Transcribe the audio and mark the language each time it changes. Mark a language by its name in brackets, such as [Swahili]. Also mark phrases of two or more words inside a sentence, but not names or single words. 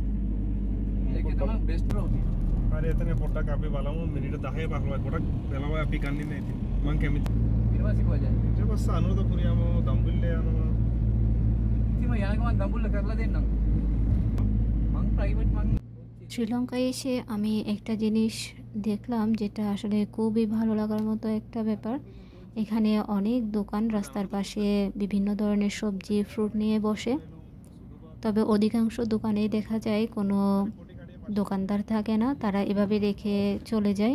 [Sinhala] ඒක තමයි [English] best route. [Sinhala] හරි එතන පොඩ්ඩක් අපි බලමු, මිනිට 10 15 පොඩක් වෙලාව අපි ගන්නේ නැහැ ඉතින්. මං කැමති. ඊට පස්සේ කොහෙද? ඊට පස්සේ අනුරාධපුර යමු, දම්බුල්ලේ යනවා. ඉතින් මම යන ගමන් දඹුල්ල කරලා දෙන්නම්. මං ප්‍රයිවට් මං [Bangla] শ্রীলঙ্কায় এসে আমি একটা জিনিস দেখলাম যেটা আসলে খুবই ভালো লাগার মতো একটা ব্যাপার। এখানে অনেক দোকান রাস্তার পাশে বিভিন্ন ধরনের সবজি ফ্রুট নিয়ে বসে, তবে অধিকাংশ দোকানেই দেখা যায় কোনো দোকানদার থাকে না, তারা এভাবে রেখে চলে যায়।